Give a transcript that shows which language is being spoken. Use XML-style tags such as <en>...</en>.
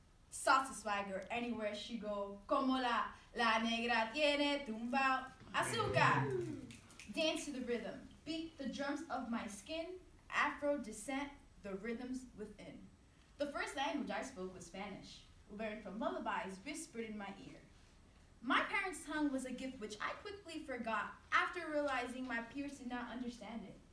<en>Salsa swagger anywhere she go.</en> <es>Como la negra tiene tumbao azúcar.</es> <en>Dance to the rhythm. Beat the drums of my skin. Afro descent, the rhythms within. The first language I spoke was Spanish. Learned from lullabies whispered in my ear. My parents' tongue was a gift which I quickly forgot after realizing my peers did not understand it.</en>